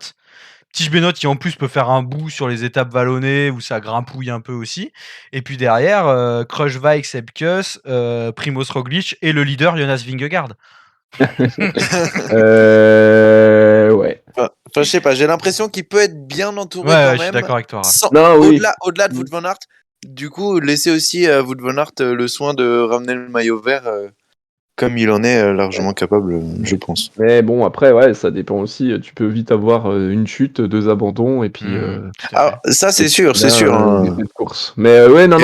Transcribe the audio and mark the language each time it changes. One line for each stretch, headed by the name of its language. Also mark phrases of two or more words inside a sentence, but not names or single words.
French: Tige Benoît qui en plus peut faire un bout sur les étapes vallonnées où ça grimpouille un peu aussi. Et puis derrière, Kruijswijk, Sepp Kuss, Primoz Roglic et le leader Jonas Vingegaard. Ouais. Enfin, je sais pas, j'ai l'impression qu'il peut être bien Ouais, entouré ouais, quand je suis même, d'accord avec toi, Raph. Non, oui. au-delà de Mmh. Wout van Aert. Du coup, laisser aussi à Wout van Aert le soin de ramener le maillot vert comme il en est Ouais. largement capable, je pense. Mais bon, après, ouais, ça dépend aussi. Tu peux vite avoir une chute, 2 abandons, et puis, Tout à Alors, fait. ça, et c'est puis sûr, c'est là, sûr, hein. cette course. Mais ouais, non,